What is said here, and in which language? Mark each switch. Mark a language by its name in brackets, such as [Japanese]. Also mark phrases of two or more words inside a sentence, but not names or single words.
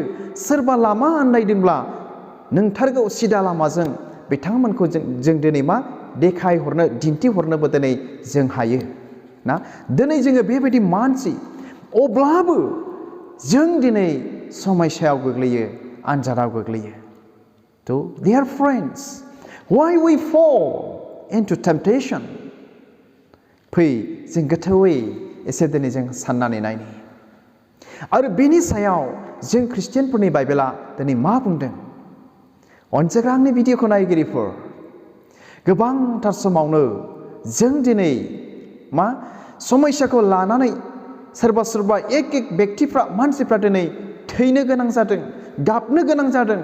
[Bodo] सोरबा लामा आन्दायदोंब्ला नोंथारगौ सिदा लामाजों बिथांमोनखौ जों दिनै देखायहरनो, दिन्थिहरनोबो दिनै जों हायो ना। दिनै जोङो बेबायदि मानसि, अब्लाबो जों दिनै समस्यायाव गोग्लैयो, आनजादाव गोग्लैयो। [English] थ' dear friends, why we fall into temptation? [Bodo] फै जों गोथौयै एसे दिनै जों साननानै नायनि आरो बेनि सायाव जों ख्रिस्टियानफोरनि बाइबेला दिनै मा बुंदों। अनजाग्रा आंनि भिडिअखौ नायगिरिफोर, गोबांथार समावनो जों दिनै समस्याखौ लानानै सोरबा एक बेक्तिफ्रा, मानसिफ्रा दिनै थैनो गोनां जादों, गाबनो गोनां जादों।